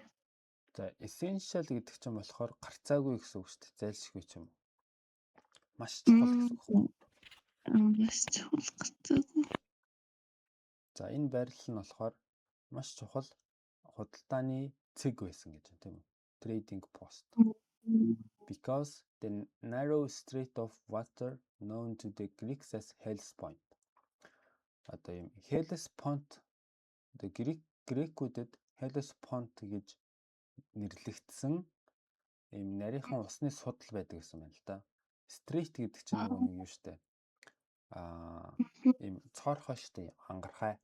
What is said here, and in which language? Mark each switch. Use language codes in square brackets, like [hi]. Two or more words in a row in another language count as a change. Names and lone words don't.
[mn] За, essential гэдэг чинь болохоор гарцаагүй гэсэн үг шүү дээ. Зайлшгүй ч юм. Маш чухал гэсэн үг байна. Маш чухал гарцаагүй. За, энэ байрлал нь болохоор маш чухал худалдааны цэг байсан гэж байна, тийм үү? [en] Trading post. Because the narrow strait of water known to the Greeks as Hellespont. [mn] Одоо юм Hellespont the Грекүүдэд Hellespont гэж нэрлэгдсэн ийм нарийнхан усны судал байдаг гэсэн байна л да. Strait гэдэг чинь нөгөө нэг юу штэ. Ийм цоорхой штэ ангархай.